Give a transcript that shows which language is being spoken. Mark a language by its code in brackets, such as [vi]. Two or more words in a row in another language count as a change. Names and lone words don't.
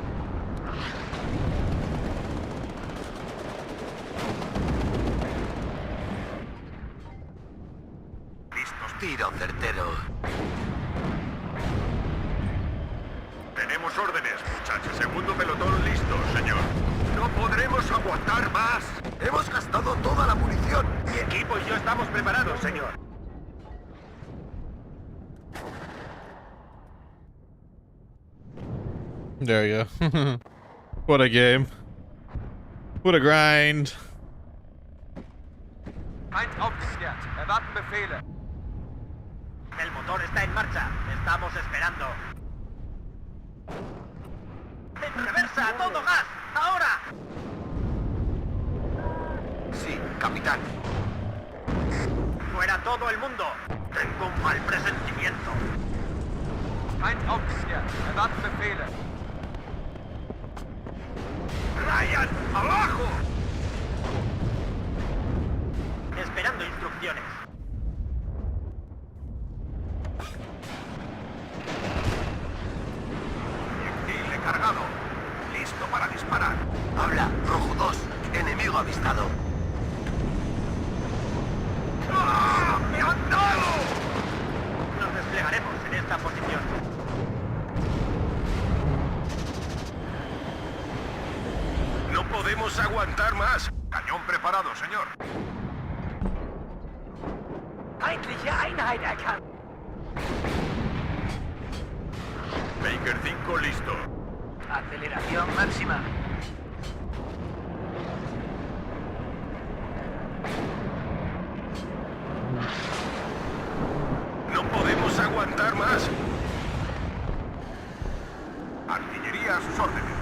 [es] Listos. Tiro certero. Tenemos órdenes, muchachos. Segundo pelotón listo, señor. No podremos aguantar más. Hemos gastado toda la munición. Mi equipo y yo estamos preparados, señor. [en] There you go. What a game. What a grind. [de] Feind aufgeklärt. Erwarten Befehle. [es] El motor está en marcha. Estamos esperando. ¡En reversa! ¡A todo gas! ¡Ahora! Sí, capitán. ¡Fuera todo el mundo! Tengo un mal presentimiento. [de] Feind aufgeklärt. Erwarten Befehle. [es] ¡Ryan, abajo! Esperando instrucciones. Proyectil cargado. Listo para disparar. Habla, rojo 2. Enemigo avistado. ¡Ah! ¡Me han dado! Nos desplegaremos en esta posición. No podemos aguantar más. Cañón preparado, señor. [de] Feindliche Einheit erkannt. [es] Baker 5 listo. Aceleración máxima. No podemos aguantar más. Artillería a sus órdenes.